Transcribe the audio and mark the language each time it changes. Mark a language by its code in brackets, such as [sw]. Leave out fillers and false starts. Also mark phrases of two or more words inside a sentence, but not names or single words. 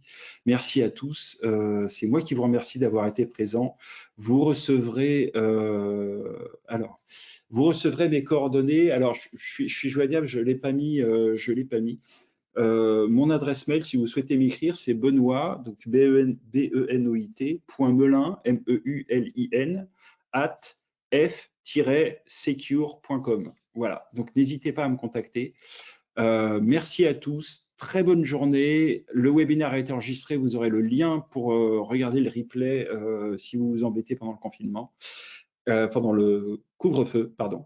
[fr] Merci à tous. C'est moi qui vous remercie d'avoir été présent. Vous recevrez vous recevrez mes coordonnées. Alors, je suis joignable, je l'ai pas mis, mon adresse mail, si vous souhaitez m'écrire, c'est Benoît, donc B-E-N-O-I-T, .melin, M-E-U-L-I-N, @f-secure.com. Voilà, donc n'hésitez pas à me contacter. Merci à tous, très bonne journée. Le webinaire a été enregistré, vous aurez le lien pour regarder le replay si vous vous embêtez pendant le confinement, pendant le couvre-feu, pardon.